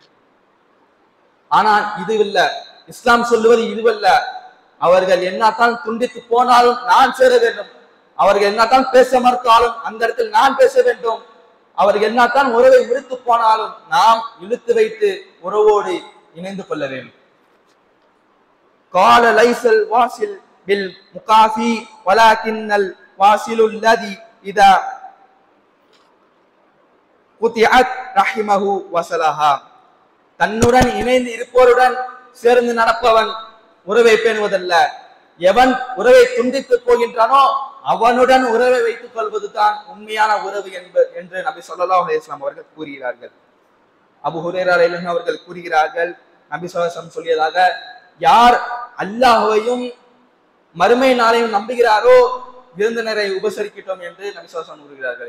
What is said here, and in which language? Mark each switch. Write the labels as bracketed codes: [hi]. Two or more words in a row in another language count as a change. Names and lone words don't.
[ta] ஆனால் இதுவல்ல இஸ்லாம் சொல்லுவது, இதுவல்ல. அவர்கள் என்னத்தான் துண்டித்து போனாலும் நான் சேர வேண்டும், அவர்கள் என்னத்தான் பேச மறுத்தாலும் அந்த இடத்தில் நான் பேச வேண்டும், அவர்கள் என்னத்தான் உறவை முறித்து போனாலும் நாம் இழுத்து வைத்து உறவோடு இணைந்து கொள்ள வேண்டும். [ar] قال ليس الواصل بالمكافي ولكن الواصل الذي اذا قطعت رحمه وصلها. [ta] தன்னுடன் இணைந்து இருப்போருடன் சேர்ந்து நடப்பவன் உறவை பேணுவதல்ல, எவன் உறவை துண்டித்து போகின்றானோ அவனுடன் உறவை வைத்துக் கொள்வதுதான் உண்மையான உறவு என்று நபி [ar] صلى الله عليه وسلم [ta] அவர்கள் கூறுகிறார்கள். அபூ ஹுரைரா [ar] رضي الله عنه [ta] அவர்கள் கூறுகிறார்கள், நபி [ar] صلى الله عليه وسلم [ta] சொல்லியதாக, யார் அல்லாஹ்வையும் மறுமை நாளையும் நம்புகிறாரோ விருந்தினரை உபசரிக்கட்டும் என்று நபி [ar] صلى الله عليه وسلم [ta] கூறுகிறார்கள்.